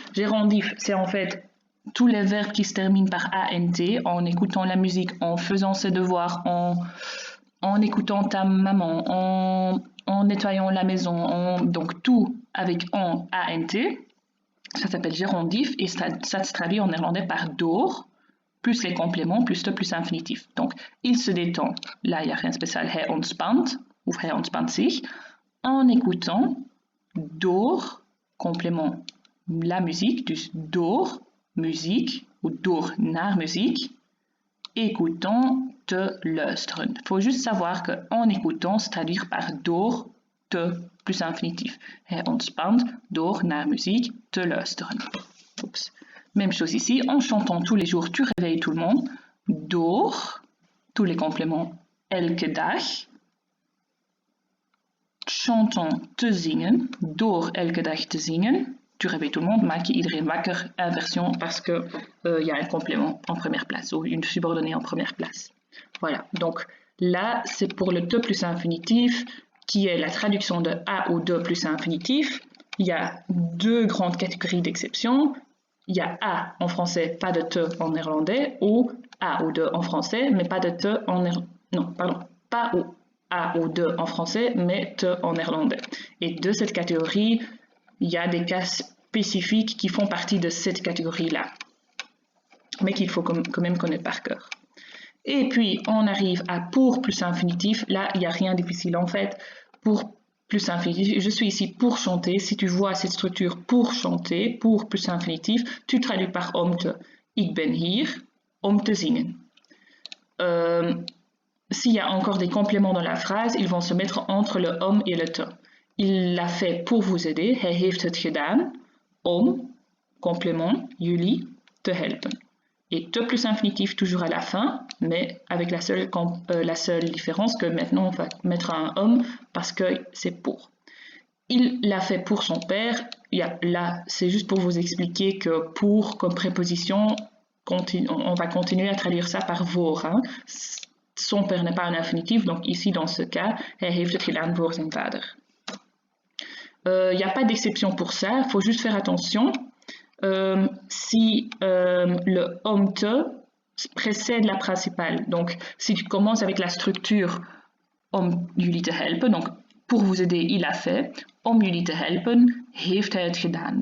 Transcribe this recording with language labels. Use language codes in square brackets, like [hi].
[fr] Gérondif, c'est en fait tous les verbes qui se terminent par ant, en écoutant la musique, en faisant ses devoirs, en écoutant ta maman, en nettoyant la maison, donc tout avec en ant. Ça s'appelle gérondif et ça se traduit en néerlandais par door, plus les compléments, plus te, plus infinitif. Donc, il se détend. Là, il n'y a rien de spécial. [nl] Hij ontspant, ou hij ontspant zich, [fr] en écoutant [nl] door, [fr] complément, la musique, [nl] dus door muziek, ou door naar muziek, [fr] écoutant [nl] te luisteren. [fr] Il faut juste savoir qu'en écoutant se traduire par door, te, plus infinitif. [nl] Hij ontspant door naar muziek te luisteren. Oups. [fr] Même chose ici, en chantant tous les jours, tu réveilles tout le monde. Door, tous les compléments, [nl] elke dag. [fr] Chantant [nl] te zingen, door elke dag te zingen. [fr] Tu réveilles tout le monde, [nl] maak je iedereen wakker, [fr] inversion, parce que y a un complément en première place, ou une subordonnée en première place. Voilà, donc là, c'est pour le te plus infinitif, qui est la traduction de a ou de plus infinitif. Il y a deux grandes catégories d'exceptions. Il y a a en français, pas de te en néerlandais, ou a ou de en français, mais pas de te en néerlandais. Non, pardon, pas ou a ou de en français, mais te en néerlandais. Et de cette catégorie, il y a des cas spécifiques qui font partie de cette catégorie-là, mais qu'il faut quand même connaître par cœur. Et puis, on arrive à pour plus infinitif. Là, il n'y a rien de difficile en fait. Pour plus infinitif, je suis ici pour chanter. Si tu vois cette structure pour chanter, pour plus infinitif, tu traduis par om te. [nl] Ik ben hier om te zingen. [fr] S'il y a encore des compléments dans la phrase, ils vont se mettre entre le om et le te. Il l'a fait pour vous aider. [nl] Hij heeft het gedaan om, complément, jullie te helpen. [fr] Et te plus infinitif toujours à la fin, mais avec la seule différence que maintenant on va mettre un homme parce que c'est pour. Il l'a fait pour son père. Là, c'est juste pour vous expliquer que pour comme préposition, on va continuer à traduire ça par voor. Hein. Son père n'est pas un infinitif, donc ici dans ce cas, [nl] hij heeft het gedaan voor zijn vader. [fr] Il n'y a pas d'exception pour ça, il faut juste faire attention. Si le om te précède la principale, donc si tu commences avec la structure [nl] om jullie te helpen, [fr] donc pour vous aider, il a fait, [nl] om jullie te helpen, heeft hij het gedaan.